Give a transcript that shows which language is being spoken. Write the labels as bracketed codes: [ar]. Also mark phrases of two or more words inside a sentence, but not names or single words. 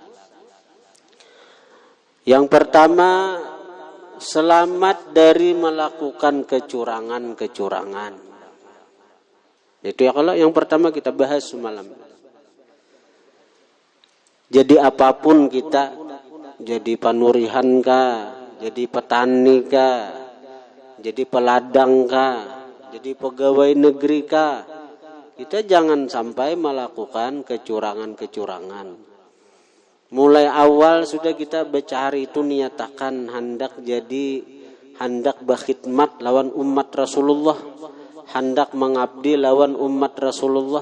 [id] Yang pertama, selamat dari melakukan kecurangan-kecurangan. Itu ya, kalau yang pertama kita bahas semalam. [bjn] Jadi apapun kita, jadi panurihan kah, jadi petani kah, jadi peladang kah, jadi pegawai negeri kah, kita jangan sampai melakukan kecurangan-kecurangan. Mulai awal sudah kita bercari itu niatakan hendak berkhidmat lawan umat Rasulullah, hendak mengabdi lawan umat Rasulullah.